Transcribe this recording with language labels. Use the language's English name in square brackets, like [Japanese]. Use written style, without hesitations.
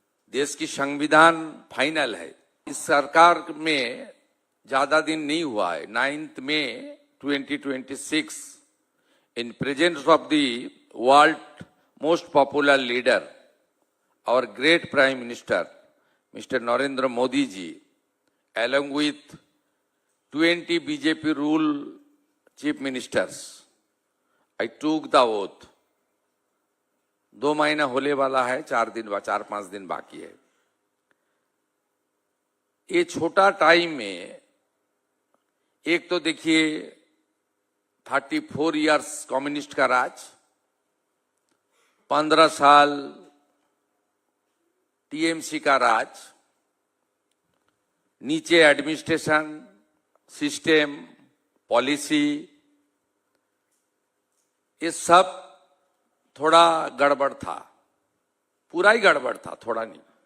[Hindi] देश की संविधान फाइनल है। इस सरकार में ज्यादा दिन नहीं हुआ है। [English] 9 May 2026 in presence of the world most popular leader our great Prime Minister, Mr. Narendra Modi ji, along with 20 BJP rule chief ministers, I took the oath. [Hindi] 2 महीना होने वाला है, 4-5 दिन बाकी है। ये छोटा टाइम में एक तो देखिए 34 इयर्स कम्युनिस्ट का राज, 15 साल टीएमसी का राज, नीचे एडमिनिस्ट्रेशन, सिस्टम, पॉलिसी, ये सब थोड़ा गड़बड़ था, पूरा ही गड़बड़ था, थोड़ा नहीं।